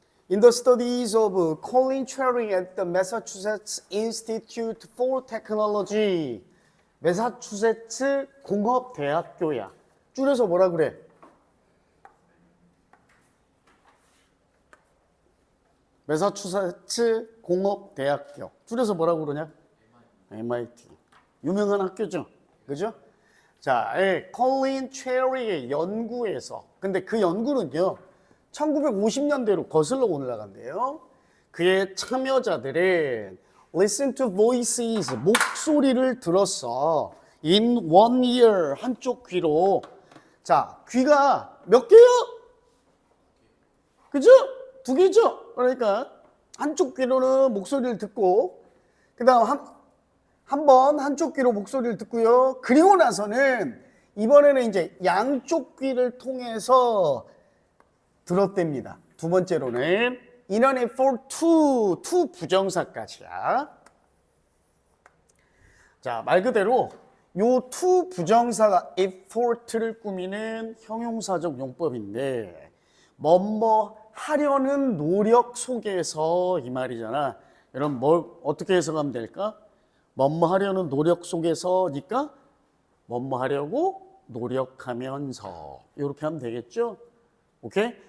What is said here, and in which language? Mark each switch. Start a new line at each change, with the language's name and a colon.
English: In the studies of Colin Cherry at the Massachusetts Institute for Technology.
Korean: 매사추세츠 공업대학교야. 줄여서 뭐라 그래? 매사추세츠 공업대학교. 줄여서 뭐라고 그러냐? MIT. 유명한 학교죠. 그죠? 자, 콜린 체리의 연구에서, 근데 그 연구는요, 1950년대로 거슬러 올라간대요. 그의 참여자들은
English: listen to voices,
Korean: 목소리를 들었어.
English: in one ear,
Korean: 한쪽 귀로. 자, 귀가 몇 개요? 그죠? 두 개죠? 그러니까 한쪽 귀로는 목소리를 듣고, 그 다음 한 번 한쪽 귀로 목소리를 듣고요. 그리고 나서는 이번에는 이제 양쪽 귀를 통해서 들었답니다. 두 번째로는
English: in an effort to
Korean: 부정사까지야. 자, 말 그대로 요 to 부정사가 effort를 꾸미는 형용사적 용법인데 뭐뭐 하려는 노력 속에서 이 말이잖아. 여러분 뭘 어떻게 해석하면 될까? 뭐뭐 하려는 노력 속에서니까 뭐뭐 하려고 노력하면서 이렇게 하면 되겠죠? 오케이?